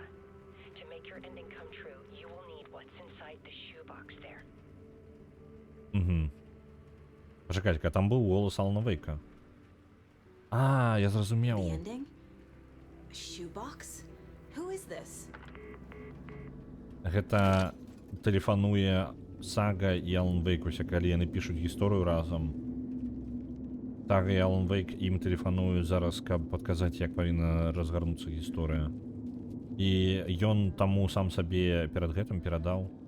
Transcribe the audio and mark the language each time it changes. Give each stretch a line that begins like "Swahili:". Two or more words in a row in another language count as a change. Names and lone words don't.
English: To make your ending come true, you will need what's inside the shoebox there. Угу.
Ukrainian: Почекайте, там був голос Алана Вейка. А, я зрозумів.
English: The ending? A shoebox? Who is this?
Belarusian: Гэта тэлефануе Сага і Алан Вейк, усе калі яны пішуць гісторыю разам. Сага і Алан Вейк ім тэлефануюць зараз, каб падказаць, як павінна разгарнуцца гісторыя. І ён таму сам сабе перад гэтым перадаў.